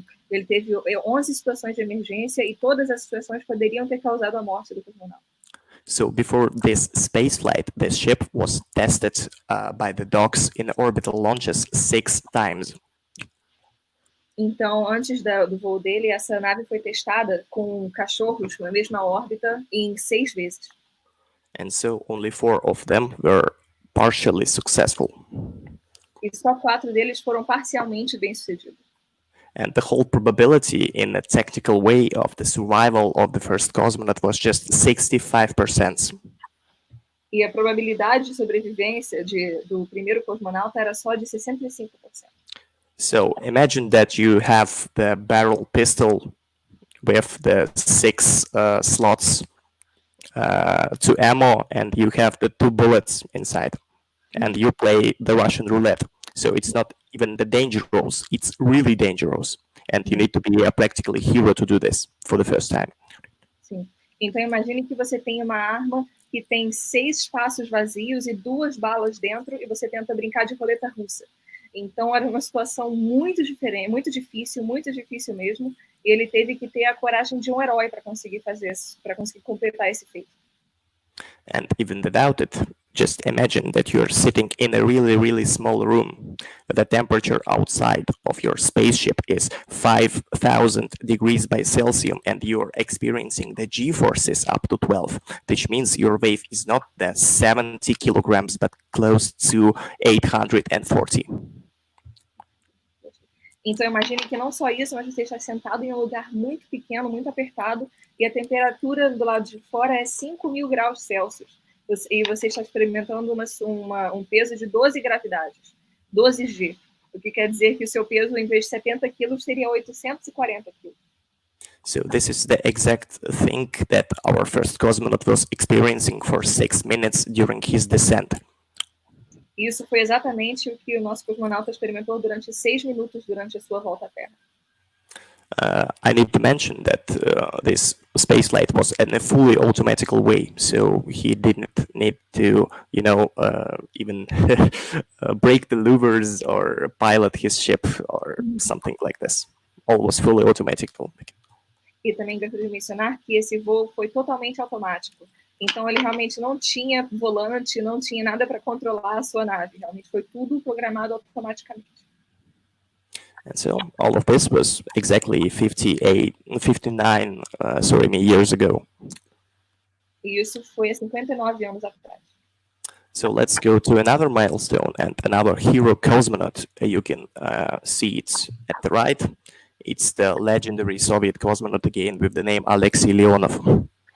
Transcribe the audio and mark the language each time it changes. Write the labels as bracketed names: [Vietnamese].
[Portuguese] Ele teve 11 situações de emergência e todas as situações poderiam ter causado a morte do cosmonauta. [English] So before this spaceflight, the ship was tested by the docks in orbital launches 6 times. Então, antes do voo dele, essa nave foi testada com cachorros na mesma órbita em 6 vezes. And so only 4 of them were partially successful. E só 4 deles foram parcialmente bem-sucedidos. And the whole probability in a technical way of the survival of the first cosmonaut was just 65%. E a probabilidade de sobrevivência do primeiro cosmonauta era só de 65%. So imagine that you have the barrel pistol with the 6 slots to ammo, and you have the 2 bullets inside, and you play the Russian roulette. So it's not even the dangerous, it's really dangerous. And you need to be a practically hero to do this for the first time. [Portuguese] Sim. Então imagine que você tem uma arma que tem 6 espaços vazios e 2 balas dentro e você tenta brincar de roleta russa. Então era uma situação muito diferente, muito difícil mesmo. E ele teve que ter a coragem de um herói para conseguir fazer isso, para conseguir completar esse feito. [English] And even without it, just imagine that you're sitting in a really, really small room. The temperature outside of your spaceship is 5,000 degrees by Celsius, and you're experiencing the G-forces up to 12, which means your weight is not the 70 kilograms, but close to 840. [Portuguese] Então imagine que não só isso, mas você está sentado em um lugar muito pequeno, muito apertado, e a temperatura do lado de fora é 5.000 graus Celsius. E você está experimentando um peso de 12 gravidades, 12 G. O que quer dizer que o seu peso, em vez de 70 quilos, seria 840 quilos. [English] So this is the exact thing that our first cosmonaut was experiencing for 6 minutes during his descent. [Portuguese] Isso foi exatamente o que o nosso cosmonauta experimentou durante 6 minutos durante a sua volta à Terra. [English] I need to mention that this spaceflight was in a fully automatical way, so he didn't need to, even break the louvers or pilot his ship or something like this. All was fully automatic. [Portuguese] E também gostaria de mencionar que esse voo foi totalmente automático. Então ele realmente não tinha volante, não tinha nada para controlar a sua nave. Realmente foi tudo programado automaticamente. [English] And so all of this was exactly 59 years ago. [Portuguese] E isso foi há 59 anos atrás. [English] So let's go to another milestone and another hero cosmonaut. You can see it at the right. It's the legendary Soviet cosmonaut again with the name Alexei Leonov.